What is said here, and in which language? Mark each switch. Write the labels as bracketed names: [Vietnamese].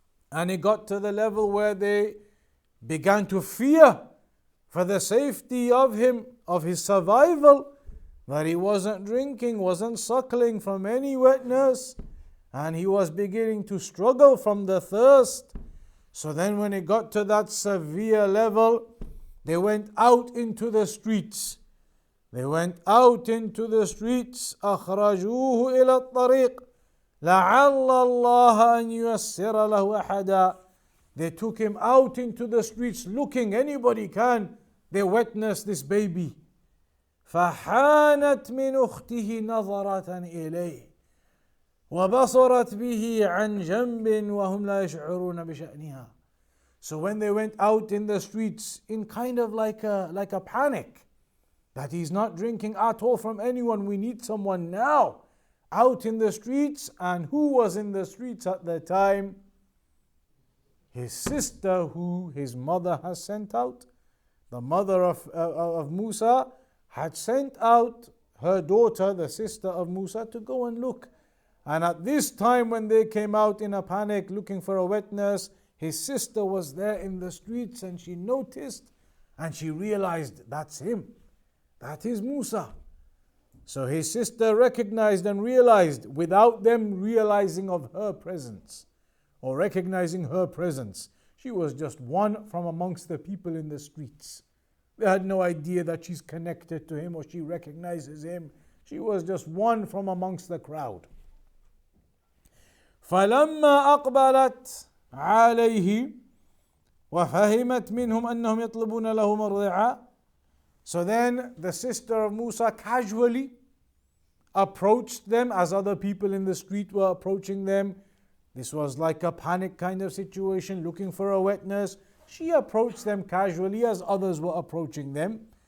[English] And it got to the level where they began to fear for the safety of him, of his survival, that he wasn't drinking, wasn't suckling from any wet nurse, and he was beginning to struggle from the thirst. So then when it got to that severe level, they went out into the streets. They went out into the streets. [Arabic] أخرجوه إلى الطريق لعل الله أن ييسر له أحدا. [English] They took him out into the streets looking, anybody can. They witnessed this baby. [Arabic] فحانت من أخته نظرة إليه وبصرت به عن جنب وهم لا يشعرون بشأنها. [English] So when they went out in the streets in kind of like a panic, that he's not drinking at all from anyone, we need someone now. Out in the streets, and who was in the streets at the time? His sister, who his mother has sent out. The mother of Musa had sent out her daughter, the sister of Musa, to go and look. And at this time, when they came out in a panic looking for a witness, his sister was there in the streets, and she noticed and she realized, that's him. That is Musa. So his sister recognized and realized without them realizing of her presence or recognizing her presence. She was just one from amongst the people in the streets. They had no idea that she's connected to him or she recognizes him. She was just one from amongst the crowd. [Arabic] فلما أقبلت عليه وفهمت منهم أنهم يطلبون له مرضعا. [English] So then the sister of Musa casually approached them as other people in the street were approaching them. This was like a panic kind of situation, looking for a witness. She approached them casually as others were approaching them.